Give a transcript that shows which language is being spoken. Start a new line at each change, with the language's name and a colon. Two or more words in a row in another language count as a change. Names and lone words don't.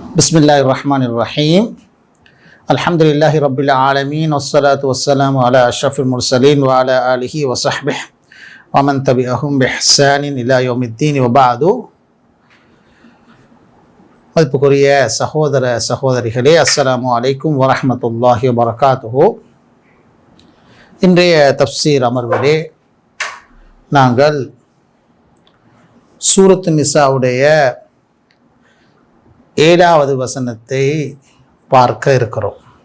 Arabic: بسم الله الرحمن الرحيم الحمد لله رب العالمين. والصلاة والسلام على أشرف المرسلين وعلى آله وصحبه ومن تبعهم بإحسان إلى يوم الدين وبعد.
Tamil: மதிப்புக்குரிய சகோதர சகோதரிகளே,
Arabic: السلام عليكم ورحمة الله وبركاته.
Tamil: இன்றைய தஃப்சீர் அமர்விலே நாங்கள் சூரத்து நிசாவுடைய 7வது வசனத்தை பார்க்க இருக்கிறோம்.